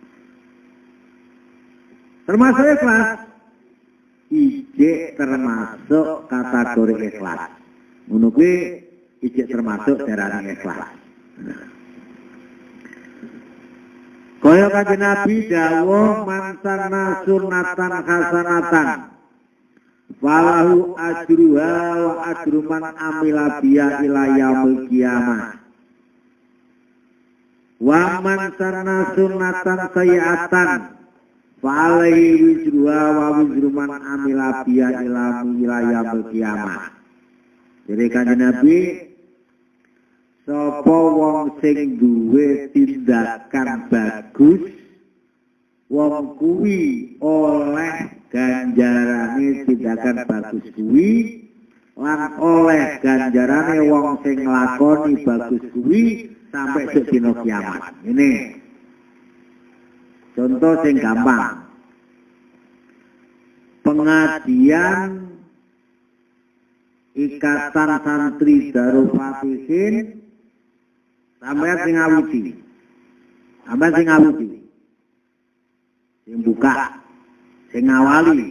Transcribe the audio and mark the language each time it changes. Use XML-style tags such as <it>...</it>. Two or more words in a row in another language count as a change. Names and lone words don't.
<id>Termasuk ikhlas.</id> <jv>Ijek termasuk kategori ikhlas. Ngono kuwi ijek termasuk darane ikhlas. Kaya kanjeng Nabi dawuh</jv> <ar>من سن سنة حسنة فله أجرها وأجر من عمل بها إلى يوم القيامة. ومن سن سنة سيئة فعليه وزرها ووزر من عمل بها إلى يوم القيامة.</ar> <jv>Jadi kanjeng Nabi sapa wong sing duwe tindakan bagus wong kuwi oleh ganjarane tindakan bagus kuwi lan oleh ganjarane wong sing nglakoni bagus kuwi sampai dina kiamat.</jv> <id>Ini contoh</id> <jv>sing gampang. Pengajian Ikatan Santri Darul Fatihin sampeyan sing ngawiti. Sampeyan sing ngawiti. Sing buka, sing ngawali.</jv>